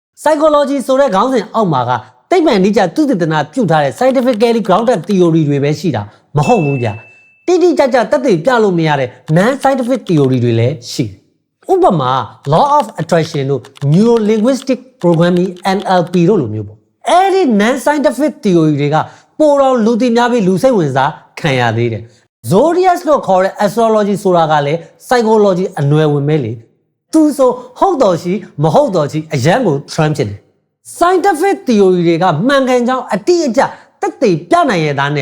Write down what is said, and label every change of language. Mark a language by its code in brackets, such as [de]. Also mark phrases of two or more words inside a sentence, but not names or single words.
[my] psychology ဆိုတဲ့ခေါင်းစဉ်အောက်မှာကသိပ္ပံနည်းကျသုတေသနပြုထားတဲ့ [en] scientifically grounded theory [my] တွေပဲရှိတာမဟုတ်ဘူးဗျတိတိကျကျသက်သေပြလို့မရတဲ့ [en] non scientific theory [my] တွေလည်းရှိဥပမာ [en] law of attraction [my] တို့ [en] neuro linguistic programming NLP [my] တို့လိုမျိုးပေါ့အဲ့ဒီ [en] non scientific theory [my] တွေကပိုတော့လူသိများပြီးလူစိတ် ဝင်စားခံရသေးတယ် zodiac လို့ခေါ်တဲ့ astrology ဆိုတာကလည်း psychology အနွယ်ဝင်ပဲလေသူဆိုဟုတ်တော်ရှိမဟုတ်တော်ရှိအရန်ကို trend ဖြစ်တယ် [en] scientific theory [my] တွေကမှန်ကန်ကြောင်းအတိအကျသက်သေပြနိုင်ရတာနဲ့